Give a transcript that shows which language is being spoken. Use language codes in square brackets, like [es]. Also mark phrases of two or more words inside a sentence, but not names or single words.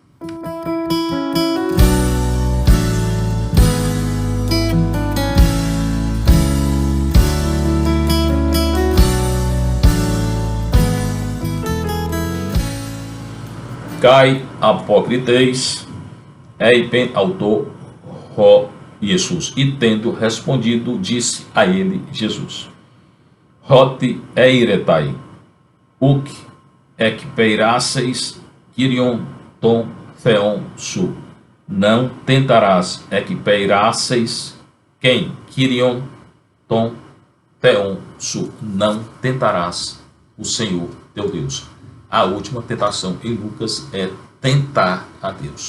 [el] Καὶ ἀποκριθεὶς εἶπεν αὐτῷ ὁ Ἰησοῦς. [pt] E tendo respondido, disse a ele Jesus: [el] Ὅτι εἴρηται, οὐκ ἐκπειράσεις Κύριον τὸν θεόν σου. [pt] Não tentarás ekpeirasseis quem? [el] Κύριον τὸν θεόν σου. [pt] Não tentarás o Senhor teu Deus. A última tentação em Lucas é tentar a Deus.